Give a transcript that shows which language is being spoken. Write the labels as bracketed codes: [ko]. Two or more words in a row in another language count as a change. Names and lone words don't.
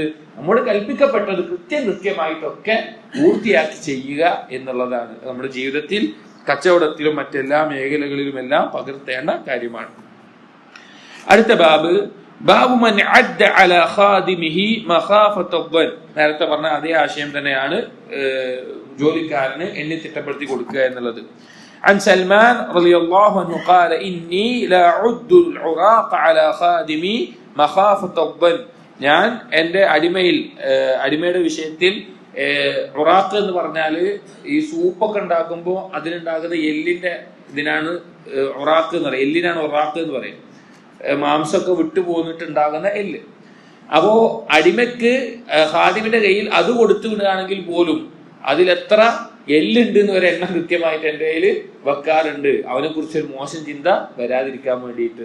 [ml] നമ്മോട് കൽപ്പിക്കപ്പെട്ടത് കൃത്യമായിട്ടൊക്കെ പൂർത്തിയാക്കി ചെയ്യുക എന്നുള്ളതാണ് നമ്മുടെ ജീവിതത്തിൽ, കച്ചവടത്തിലും മറ്റെല്ലാ മേഖലകളിലുമെല്ലാം പകർത്തേണ്ട കാര്യമാണ്. [ar] അടുത്ത باب من عد على خادمه مخافة الظن. [ml] നേരത്തെ പറഞ്ഞ അതേ ആശയം തന്നെയാണ് ജോലിക്കാരന് എണ്ണി തിട്ടപ്പെടുത്തി കൊടുക്കുക എന്നുള്ളത്. [ar] عن سلمان رضي الله عنه قال إني لا أعد العراق على خادمي مخافة الظن. [ml] ഞാൻ എൻ്റെ അടിമയുടെ വിഷയത്തിൽ ഉറാഖ് എന്ന് പറഞ്ഞാല് ഈ സൂപ്പൊക്കെ ഉണ്ടാക്കുമ്പോൾ അതിലുണ്ടാകുന്ന എല്ലിന്റെ ഇതിനാണ് ഉറാഖ് എന്ന് പറയുന്നത്. എല്ലിനാണ് ഉറാഖ് എന്ന് പറയുന്നത്. മാംസമൊക്കെ വിട്ടു പോന്നിട്ടുണ്ടാകുന്ന എല്ല്. അപ്പോ അടിമയ്ക്ക് ഖാദിമിന്റെ കയ്യിൽ അത് കൊടുത്തു വിടുകയാണെങ്കിൽ പോലും അതിലെത്ര എല്ലുണ്ട് എന്ന് വരെ എണ്ണം കൃത്യമായിട്ട് എൻ്റെ കയ്യിൽ വെക്കാറുണ്ട്, അവനെ കുറിച്ചൊരു മോശം ചിന്ത വരാതിരിക്കാൻ വേണ്ടിയിട്ട്.